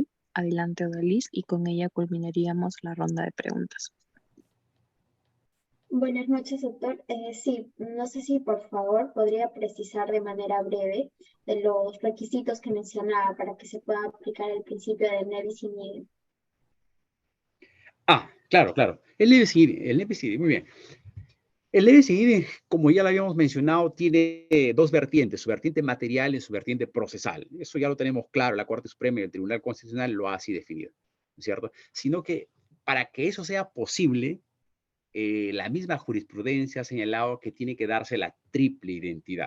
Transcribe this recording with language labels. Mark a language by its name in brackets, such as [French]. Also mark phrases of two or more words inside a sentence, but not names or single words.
[Spanish] Adelante, Odalis, y con ella culminaríamos la ronda de preguntas. Buenas noches, doctor. Sí, no sé si por favor podría precisar de manera breve de los requisitos que mencionaba para que se pueda aplicar el principio de [Latin] nebis in idem. Claro. El nebis in idem, [Spanish] muy bien. [Latin] El nebis in idem, [Spanish] como ya lo habíamos mencionado, tiene dos vertientes, su vertiente material y su vertiente procesal. Eso ya lo tenemos claro, la Corte Suprema y el Tribunal Constitucional lo ha así definido, ¿no es cierto? Sino que para que eso sea posible, la misma jurisprudencia ha señalado que tiene que darse la triple identidad.